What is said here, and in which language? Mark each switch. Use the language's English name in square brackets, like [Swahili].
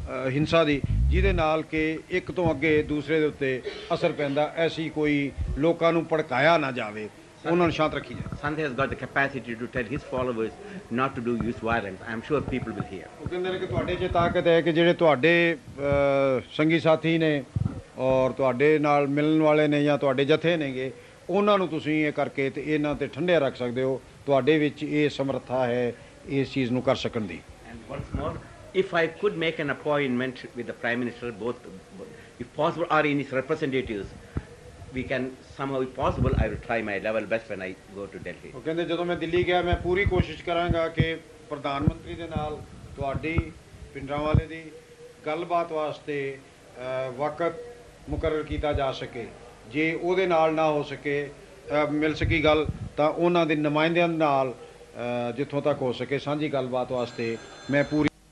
[Punjabi] ਹਿੰਸਾ ਦੀ ਜਿਹਦੇ ਨਾਲ ਕਿ ਇੱਕ ਤੋਂ ਅੱਗੇ ਦੂਸਰੇ ਦੇ ਉੱਤੇ ਅਸਰ ਪੈਂਦਾ, ਐਸੀ ਕੋਈ ਲੋਕਾਂ ਨੂੰ ਭੜਕਾਇਆ ਨਾ ਜਾਵੇ, ਉਹਨਾਂ ਨੂੰ ਸ਼ਾਂਤ ਰੱਖੀ ਜਾਏ। [English] Sant has got the capacity to tell his followers not to use violence. I'm sure people will hear. [Punjabi] ਉਹ ਕਹਿੰਦੇ ਨੇ ਕਿ ਤੁਹਾਡੇ 'ਚ ਤਾਕਤ ਹੈ ਕਿ ਜਿਹੜੇ ਤੁਹਾਡੇ ਸੰਗੀ ਸਾਥੀ ਨੇ ਔਰ ਤੁਹਾਡੇ ਨਾਲ ਮਿਲਣ ਵਾਲੇ ਨੇ ਜਾਂ ਤੁਹਾਡੇ ਜਥੇ ਨੇਗੇ, ਉਹਨਾਂ ਨੂੰ ਤੁਸੀਂ ਇਹ ਕਰਕੇ ਤੇ ਇਹਨਾਂ ਤੇ ਠੰਡਿਆ ਰੱਖ ਸਕਦੇ ਹੋ, ਤੁਹਾਡੇ ਵਿੱਚ ਇਹ ਸਮਰੱਥਾ ਹੈ ਇਸ ਚੀਜ਼ ਨੂੰ ਕਰ ਸਕਣ ਦੀ। [English] And once more, if I could make an appointment with the Prime Minister, both if possible, or in his representatives, we can somehow, if possible, I will try my level best when I go to Delhi. [Punjabi] ਉਹ ਕਹਿੰਦੇ ਜਦੋਂ ਮੈਂ ਦਿੱਲੀ ਗਿਆ ਮੈਂ ਪੂਰੀ ਕੋਸ਼ਿਸ਼ ਕਰਾਂਗਾ ਕਿ ਪ੍ਰਧਾਨ ਮੰਤਰੀ ਦੇ ਨਾਲ ਤੁਹਾਡੀ ਭਿੰਡਰਾਂਵਾਲੇ ਦੀ ਗੱਲਬਾਤ ਵਾਸਤੇ ਵਕਤ ਮੁਕਰਰ ਕੀਤਾ ਜਾ ਸਕੇ। ਜੇ ਉਹਦੇ ਨਾਲ ਨਾ ਹੋ ਸਕੇ ਮਿਲ ਸਕੀ ਗੱਲ ਤਾਂ ਉਹਨਾਂ ਦੇ ਨੁਮਾਇੰਦਿਆਂ ਨਾਲ ਜਿੱਥੋਂ ਤੱਕ ਹੋ ਸਕੇ ਸਾਂਝੀ ਗੱਲਬਾਤ ਵਾਸਤੇ ਮੈਂ ਪੂਰੀ।